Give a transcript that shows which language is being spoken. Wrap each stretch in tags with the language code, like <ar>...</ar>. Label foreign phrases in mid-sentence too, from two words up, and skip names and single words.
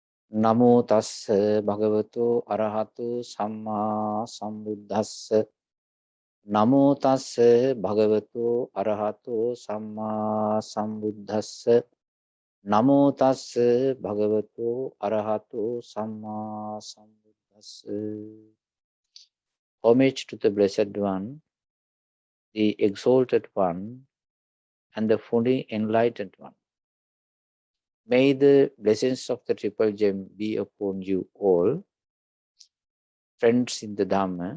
<pi>Namo tassa bhagavato arahato samma sambuddhassa. Namo tassa bhagavato arahato samma sambuddhassa. Namo tassa bhagavato arahato samma sambuddhassa.</pi> <en>Homage to the Blessed One, the Exalted One, and the fully enlightened One. May the blessings of the Triple Gem be upon you all, friends in the Dhamma.</en>